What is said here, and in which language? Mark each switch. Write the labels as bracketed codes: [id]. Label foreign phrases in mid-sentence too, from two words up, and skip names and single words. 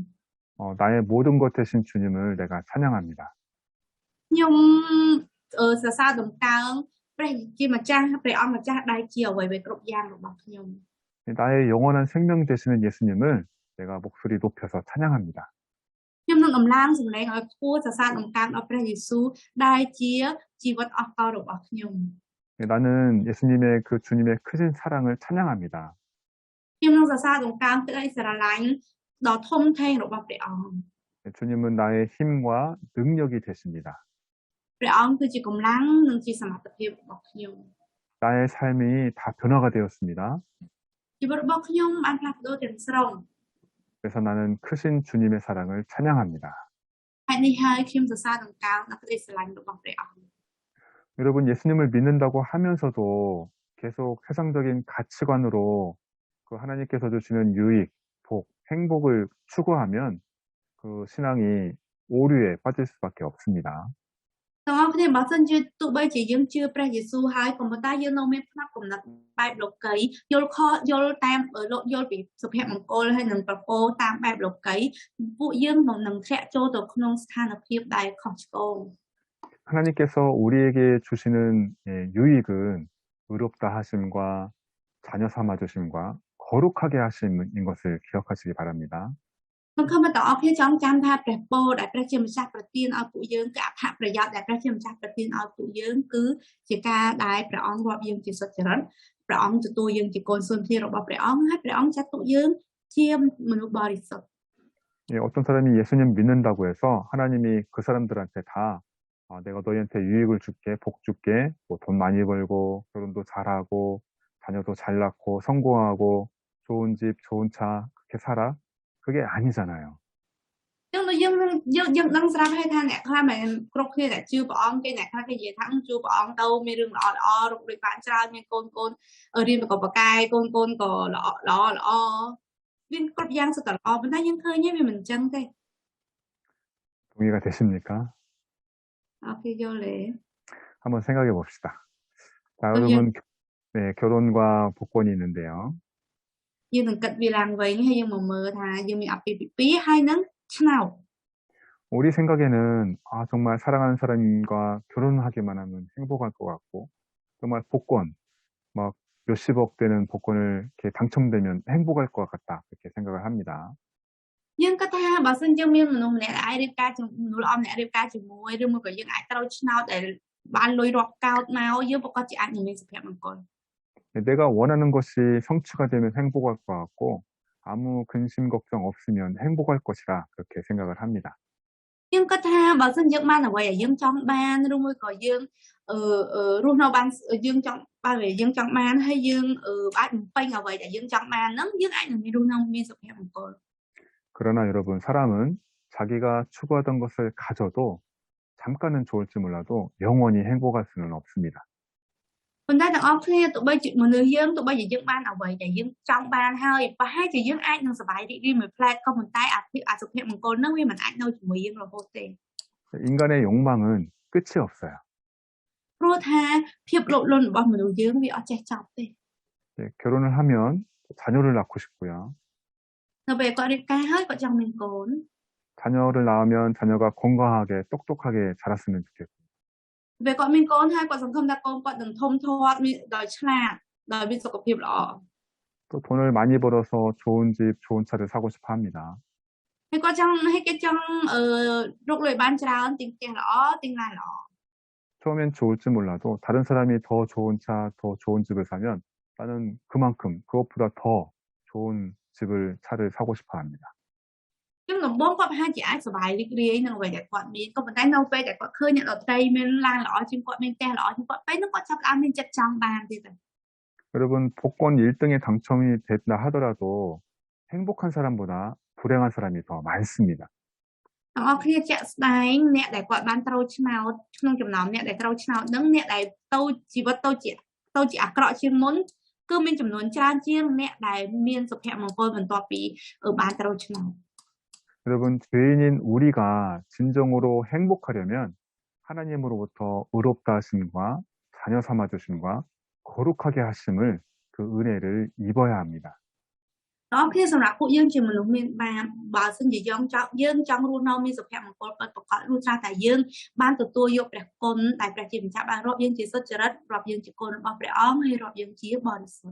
[ko] 나의 모든 것 대신 주님을 내가 찬양합니다. [km] ខ្ញុំសរសើរដំកើងព្រះជាម្ចាស់ព្រះអង្គម្ចាស់ដែលជាអ្វីៗគ្រប់យ៉ាងរបស់ខ្ញុំ [ko] 나의 영원한 생명 되시는 예수님을 내가 목소리 높여서 찬양합니다. [km] ខ្ញុំនឹងដំឡើងសម្លេងឲ្យខ្ពស់សរសើរដំកើងដល់ព្រះយេស៊ូវដែលជាជីវិតអស់កលរបស់ខ្ញុំ [ko] 나는 예수님의 그 주님의 크신 사랑을 찬양합니다. [km] ខ្ញុំនឹងសរសើរដំកើងទឹកឲ្យស្រឡាញ់ដ៏ធំធេងរបស់ព្រះអង្គ [ko] 주님은 나의 힘과 능력이 되십니다. [km] ព្រះអង្គគឺជាកម្លាំងនិងជាសមត្ថភាពរបស់ខ្ញុំ [ko] 나의 삶이 다 변화가 되었습니다. [km] ជីវិតរបស់ខ្ញុំបានផ្លាស់ប្ដូរទាំងស្រុង [ko] 그래서 나는 크신 주님의 사랑을 찬양합니다. [km] ហើយនេះហើយខ្ញុំសរសើរដំកើងដល់ក្តីស្រឡាញ់របស់ព្រះអង្គ [ko] 여러분 예수님을 믿는다고 하면서도 계속 세상적인 가치관으로 그 하나님께서 주시는 유익, 복, 행복을 추구하면 그 신앙이 오류에 빠질 수밖에 없습니다. [km] ទាំងអស់គ្នាបើសិនជាទោះបីជាយើងជឿព្រះយេស៊ូវហើយក៏ប៉ុន្តែយើងនៅមានផ្នត់គំនិតបែបលោកីយល់ខុសយល់តាមយល់ពីសុភមង្គលហើយនឹងប្រពោតាមបែបលោកីពួកយើងនឹងធ្លាក់ចូលទៅក្នុងស្ថានភាពដែលខុសឆ្គង [ko] 하나님께서 우리에게 주시는 유익은 의롭다 하심과 자녀 삼아 주심과 거룩하게 하심인 것을 기억하시기 바랍니다. [km] ខ្ញុំខំតែអរគ្នាចង់ចាំថាព្រះពរដែលព្រះជាម្ចាស់ប្រទានឲ្យពួកយើងគឺអត្ថប្រយោជន៍ដែលព្រះជាម្ចាស់ប្រទានឲ្យពួកយើងគឺជាការដែលព្រះអង្គរាប់យើងជាសុចរិតព្រះអង្គទទួលយើងជាកូនសុនធារបស់ព្រះអង្គហើយព្រះអង្គចាត់ទុកយើងជាមនុស្សបរិសុទ្ធ [ko] 예, 어떤 사람이 예수님 믿는다고 해서 하나님이 그 사람들한테 다 내가 너희한테 유익을 줄게, 복 줄게, 뭐 돈 많이 벌고 결혼도 잘하고 자녀도 잘 낳고 성공하고 좋은 집, 좋은 차 그렇게 살아. 그게 아니잖아요. [km] ចឹងយើងដឹងស្រាប់ហើយថាអ្នកខ្លះមិនគ្រប់គ្នាដែលជឿព្រះអង្គគេអ្នកខ្លះគេនិយាយថាជឿព្រះអង្គទៅមានរឿងល្អល្អរកដូចបានច្រើនមានកូនរៀនប្រកបប្រកាយកូនក៏ល្អមានគ្រប់យ៉ាងសុទ្ធតែល្អប៉ុន្តែយើងឃើញវាមិនអញ្ចឹងទេ [ko] 동의가 되십니까? [km] អូខេយល់ទេ [ko] 한번 생각해 봅시다. 자, 여러분 네, 결혼과 복권이 있는데요. [km] យើងនឹងគិតវាឡើងវិញហើយយើងមកមើលថាយើងមានអាពាហ៍ពិពាហ៍ហើយនឹងឆ្នោត [ko] 우리 생각에는 정말 사랑하는 사람과 결혼하기만 하면 행복할 것 같고 정말 복권 막 몇십억 되는 복권을 이렇게 당첨되면 행복할 것 같다 그렇게 생각을 합니다. [km] យើងគិតថាបើសិនយើងមានមនុស្សម្នាក់ដែលអាចរៀបការមនុស្សល្អម្នាក់រៀបការជាមួយឬមួយក៏យើងអាចត្រូវឆ្នោតដែលបានលុយរាប់កោដមកយើងប្រកាសជាអាចនឹងមានសុភមង្គល [ko] 내가 원하는 것이 성취가 되면 행복할 것 같고 아무 근심 걱정 없으면 행복할 것이라 그렇게 생각을 합니다. [km] យើងគិតថាបើសិនយើងបានអ្វីដែលយើងចង់បានឬមួយក៏យើងរស់នៅបានយើងចង់បានហើយយើងអាចបំពេញអ្វីដែលយើងចង់បានហ្នឹងយើងអាចនឹងមានរស់នៅមានសុភមង្គល [ko] 그러나 여러분 사람은 자기가 추구하던 것을 가져도 잠깐은 좋을지 몰라도 영원히 행복할 수는 없습니다. [km] ប៉ុន្តែទាំងអស់គ្នាទោះបីជាមនុស្សយើងទោះបីជាយើងបានអ្វីដែលយើងចង់បានហើយប្រហែលជាយើងអាចនឹងសប្បាយរីករាយមួយផ្លែតក៏ប៉ុន្តែអាសុភមង្គលហ្នឹងវាមិនអាចនៅជាមួយយើងរហូតទេ [ko] 인간의 욕망은 끝이 없어요. [km] ព្រោះថាភាពលោភលន់របស់មនុស្សយើងវាអត់ចេះចប់ទេ [ko] 결혼을 하면 자녀를 낳고 싶고요. [km] នៅពេលគាត់រៀបការហើយគាត់ចង់មានកូន [ko] 자녀를 낳으면 자녀가 건강하게 똑똑하게 자랐으면 좋겠고 [km] ពេលគាត់មានកូនហើយគាត់សង្ឃឹមថាកូនគាត់នឹងធំធាត់ដោយឆ្លាតដោយមានសុខភាពល្អ [ko] 또 돈을 많이 벌어서 좋은 집, 좋은 차를 사고 싶어 합니다. [km] ហើយគាត់ចង់រកលុយបានច្រើនទិញផ្ទះល្អទិញឡានល្អ [ko] 처음엔 좋을지 몰라도 다른 사람이 더 좋은 차, 더 좋은 집을 사면 나는 그만큼 그것보다 더 좋은 집을 차를 사고 싶어 합니다. [km] ចឹងដំបូងគាត់ប្រហែលជាអាចសប្បាយរីករាយនឹងអ្វីដែលគាត់មានក៏ប៉ុន្តែនៅពេលដែលគាត់ឃើញអ្នកដទៃមានឡានល្អជាងគាត់មានផ្ទះល្អជាងគាត់ពេលហ្នឹងគាត់ចាប់ផ្ដើមមានចិត្តចង់បានទៀតហើយ [ko] 여러분, 복권 1등에 당첨이 됐다 하더라도 행복한 사람보다 불행한 사람이 더 많습니다. [km] ទាំងអស់គ្នាជាក់ស្ដែងអ្នកដែលគាត់បានត្រូវឆ្នោតក្នុងចំណោមអ្នកដែលត្រូវឆ្នោតហ្នឹងអ្នកដែលទៅជីវិតទៅជាអាក្រក់ជាងមុនគឺមានចំនួនច្រើនជាងអ្នកដែលមានសុភមង្គលបន្ទាប់ពីបានត្រូវឆ្នោត [ko] 여러분, 죄인인 우리가 진정으로 행복하려면 하나님으로부터 의롭다 하심과 자녀 삼아 주심과 거룩하게 하심을 그 은혜를 입어야 합니다. [km] ដល់គ្នាសម្រាប់ពួកយើងជាមនុស្សមានបាបបើសិនជាយើងចង់រស់នៅមានសុភមង្គលពិតប្រាកដលុះត្រាតែយើងបានទទួលយកព្រះគុណដែលព្រះជាម្ចាស់បានរាប់យើងជាសុចរិតរាប់យើងជាកូនរបស់ព្រះអង្គហើយរាប់យើងជាបរិសុទ្ធ